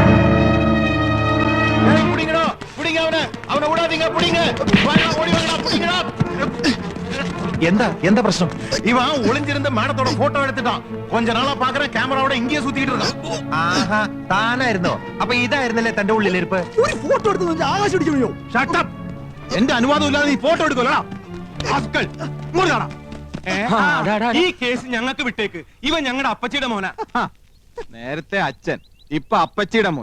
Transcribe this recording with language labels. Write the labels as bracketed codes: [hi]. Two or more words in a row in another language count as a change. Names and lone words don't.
[ta] எந்த பிரச்சனை? இவன் ஒளிஞ்சிருந்த மேடத்தோட போட்டோ எடுத்துட்டான். கொஞ்ச நாளா பாக்குறேன் கேமராவோட இங்கேயே சுத்திட்டு இருக்கான். [ml] ആഹാ, താനായിരുന്നോ? അപ്പൊ ഇതായിരുന്നല്ലേ തന്റെ ഉള്ളിലിരിപ്പ്? ഒരു ഫോട്ടോ എടുത്ത് ആകാശം അടിച്ചു. [en] shut up. [ml] എന്റെ അനുവാദം ഇല്ലാതെ നീ ഫോട്ടോ എടുക്കല്ലോ. ഈ കേസ് ഞങ്ങൾക്ക് വിട്ടേക്ക്. ഇവൻ ഞങ്ങളുടെ അപ്പച്ചിയുടെ മോനാ. നേരത്തെ അച്ഛൻ, ഇപ്പൊ അപ്പച്ചിയുടെ മോൻ.